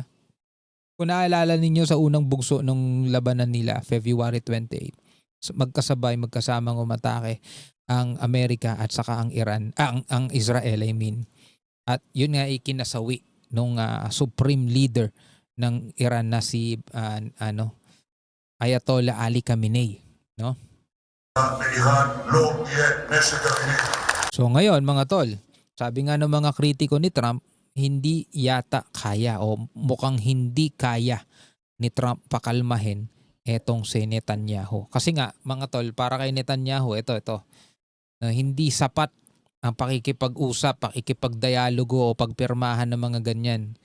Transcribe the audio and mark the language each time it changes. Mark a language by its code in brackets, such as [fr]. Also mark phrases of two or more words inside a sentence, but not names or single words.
[tl] Kung naalala ninyo sa unang bugso ng labanan nila, February 28, magkasamang umatake ang Amerika at saka ang Iran, ang Israel [en] I mean. [tl] At yun nga ikinasawi nung supreme leader ng Iran na si Ayatollah Ali Khamenei, no? [he] באיראן לא יהיה נשק גרעיני. [tl] So ngayon mga tol, sabi nga ng mga kritiko ni Trump, hindi yata kaya o mukhang hindi kaya ni Trump pakalmahin etong si Netanyahu. Kasi nga mga tol, para kay Netanyahu, ito, hindi sapat ang pakikipag-usap, pakikipagdialogo o pagpirmahan ng mga ganyan.